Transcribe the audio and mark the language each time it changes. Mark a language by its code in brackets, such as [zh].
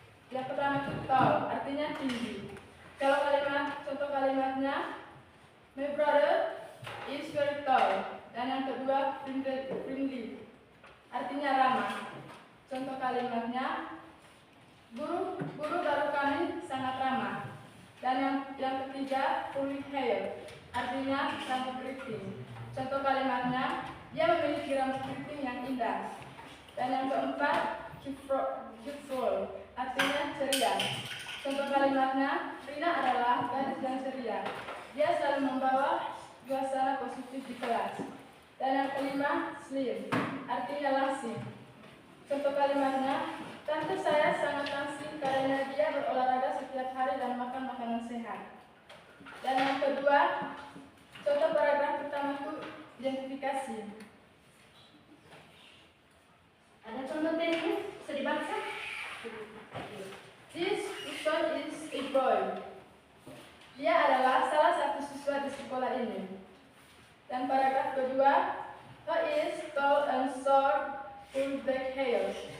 [id] Yang pertama itu tall, artinya tinggi. Kalau contoh kalimatnya, [en] my brother is very tall. [id] Dan yang kedua, friendly, artinya ramah. Contoh kalimatnya, guru baru kami sangat ramah. Dan yang ketiga, curly hair, artinya rambut keriting. Contoh kalimatnya, dia memiliki rambut keriting yang indah. Dan yang keempat, youthful, artinya ceria. Contoh kalimatnya, Rina adalah gadis yang ceria. Dia selalu membawa suasana positif di kelas. Dan yang kelima, slim, artinya langsing. Contoh kalimatnya, tante saya sangat langsing karena dia berolahraga setiap hari dan makan makanan sehat. Dan yang kedua, contoh paragraf pertama itu identifikasi. Ada contoh tesnya? Bisa dibaca? [en] This person is a boy. [id] Dia adalah salah satu siswa di sekolah ini. Dan paragraf kedua, [en] he is tall and short, full black hair.